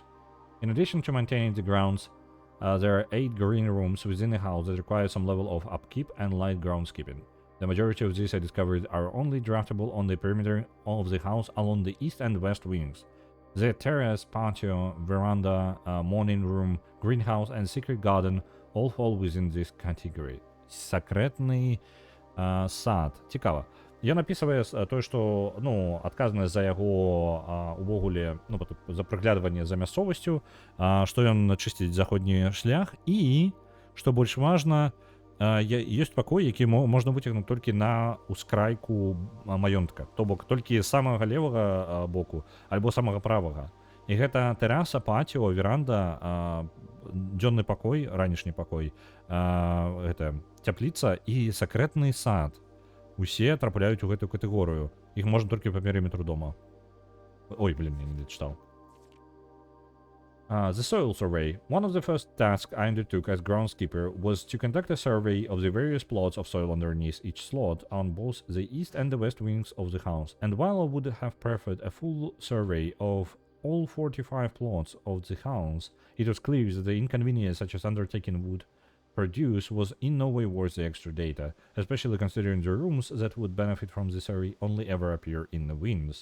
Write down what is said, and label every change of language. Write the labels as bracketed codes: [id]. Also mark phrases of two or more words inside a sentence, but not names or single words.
[en] In addition to maintaining the grounds, there are 8 green rooms within the house that require some level of upkeep and light groundskeeping. The majority of these I discovered are only draftable on the perimeter of the house along the east and west wings. The terrace, patio, veranda, morning room, greenhouse, and secret garden all fall within this category. [be] Сакрэтны сад. Цікава. Ён апісвае тое, што, ну, адказнасць за яго увогуле, ну, за прыглядванне за мясцовасцю, што ён чысціць заходні шлях і, што больш важна, ёсць пакой, які можна выцягнуць толькі на ускрайку маёнтка, то бок толькі з самага левага боку альбо самага правага. І гэта тэраса, патіо, веранда, дзённы пакой, ранішні пакой, гэта цяпліца і сакрэтны сад. Усе трапляюць у гэтую катэгорыю. Іх можна толькі па перыметру дома. Ой, блин, я не дачытаў. [en] The soil survey. One of the first tasks I undertook as groundskeeper was to conduct a survey of the various plots of soil underneath each slot on both the east and the west wings of the house. And while I would have preferred a full survey of all 45 plots of the house, it was clear that the inconvenience such as undertaking would produce was in no way worth the extra data, especially considering the rooms that would benefit from the survey only ever appear in the wings.